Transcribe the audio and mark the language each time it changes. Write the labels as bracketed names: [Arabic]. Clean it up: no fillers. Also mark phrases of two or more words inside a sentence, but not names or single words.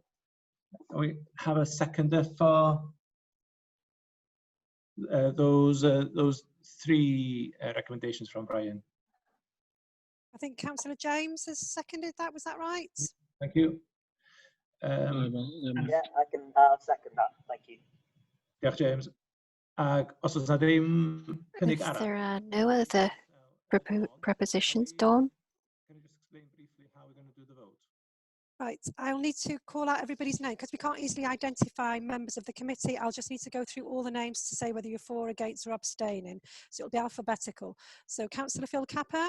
[English] We have a seconder for those three recommendations from Brian. I think Councillor James has seconded that. Was that right? Thank you. Yeah, I can second that. Thank you. [Welsh] Diolch, James. Ag os oes 'na ddim cynnig [English] If [Welsh] arall, [English] there are no other propositions, Dawn? can you just explain briefly how we're going to do the vote? Right, I'll need to call out everybody's name because we can't easily identify members of the committee. I'll just need to go through all the names to say whether you're for, against or abstaining. So it'll be alphabetical. So Councillor Phil Capper.